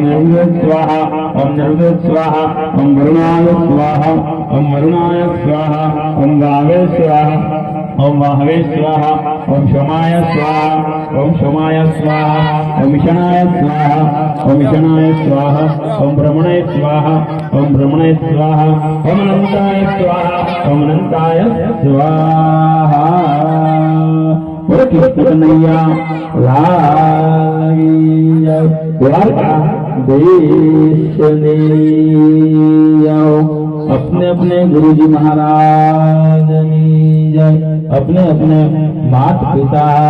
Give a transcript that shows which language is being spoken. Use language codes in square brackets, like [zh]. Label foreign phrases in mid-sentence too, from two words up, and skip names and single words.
[sa] नरुदे स्वाहा ओम नरुदे स्वाहा ओम वरुणाय स्वाहा ओम वरुणाय स्वाहा ओम वावे स्वाहा ओम वाहवे स्वाहा ओम शमाय स्वाहा ओम शमाय स्वाहा ओम ईशानाय स्वाहा ओम ईशानाय स्वाहा ओम ब्रह्मणे स्वाहा ओम ब्रह्मणे स्वाहा ओम अनंताय स्वाहा ओम अनंताय स्वाहा। [hi] बोलो कृष्ण कन्हैया लाल द्वारका देश अपने अपने गुरु जी महाराज जय, अपने अपने माता पिता